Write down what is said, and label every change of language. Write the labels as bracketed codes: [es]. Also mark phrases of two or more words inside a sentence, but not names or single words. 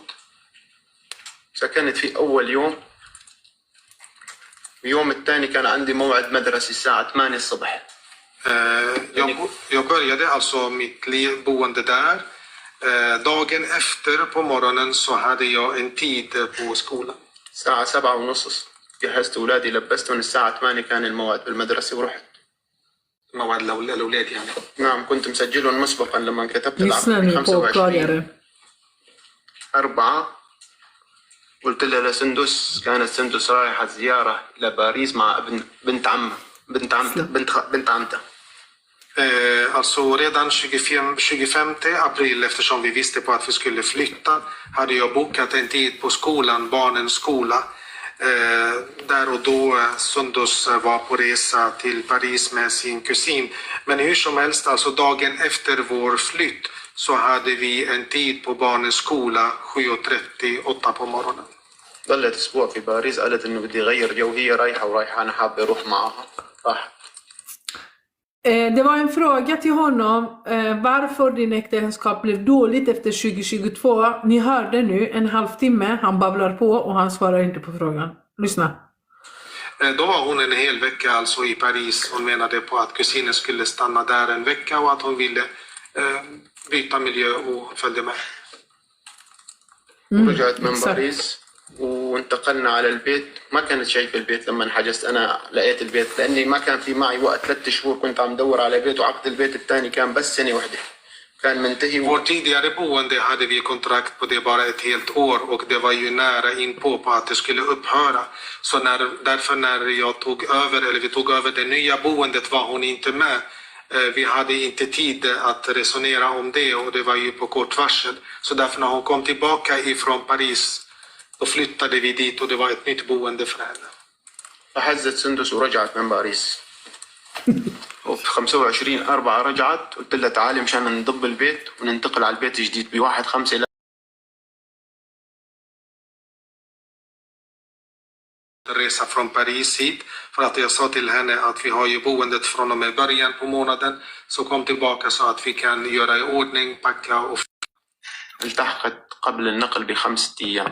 [ar] سكنت في أول يوم. اليوم الثاني كان عندي موعد مدرسي الساعة 8 الصبح. [sv] Jag började alltså mitt boende där. Dagen efter på morgonen så hade jag en tid på skolan. [ar] الساعة 7:30 جهزت أولادي لبستهم الساعة 8 كان الموعد بالمدرسة ورحت. موعد الأولاد يعني. نعم كنت مسجلهم مسبقا لما كتبت [sv] Lyssnar ni på klargörare? [ar] 4 قلت لها لسندس، كانت سندس رايحة زيارة إلى باريس مع بنت عمتها. [sv] Alltså redan 25 april, eftersom vi visste på att vi skulle flytta, hade jag bokat en tid på skolan, barnens skola. Där och då Sundus var på resa till Paris med sin kusin. Men hur som helst, alltså dagen efter vår flytt så hade vi en tid på barnens skola 7:30, 8 på morgonen. [ar] ظلت أسبوع في باريس، قالت إنه بدي أغير جو، هي رايحة أنا حابة أروح معها. راحت. [sv] Det var en fråga till honom, varför din äktenskap blev dåligt efter 2022. Ni hörde nu en halvtimme, han babblar på och han svarar inte på frågan. Lyssna. Då var hon en hel vecka alltså i Paris. Hon menade på att kusinen skulle stanna där en vecka och att hon ville byta miljö och följde med. [ar] ورجعت من باريس وانتقلنا على البيت. ما كانت شايفة البيت لما حجزت، أنا لقيت البيت لأني ما كان في معي وقت 3 شهور كنت عم دور على بيت، وعقد البيت الثاني كان بس سنة واحدة كان منتهي. [sv] Vårt tidigare boende hade vi kontrakt på det bara ett helt år och det var ju nära in på att det skulle upphöra. Så därför när jag tog över, eller vi tog över det nya boendet, var hon inte med. Vi hade inte tid att resonera om det och det var ju på kort varsel. Så därför när hon kom tillbaka ifrån Paris, då flyttade vi dit och det var ett nytt boende för henne. [ar] فحزت سندس ورجعت من باريس. وفي 25/4 رجعت، قلت لها تعالي مشان نضب البيت وننتقل على البيت الجديد ب1/5. [sv] Resa från Paris hit för att jag sa till henne att vi har ju boendet från och med början på månaden, så kom tillbaka så att vi kan göra i ordning, packa och [ar] التحقت قبل النقل ب5 أيام.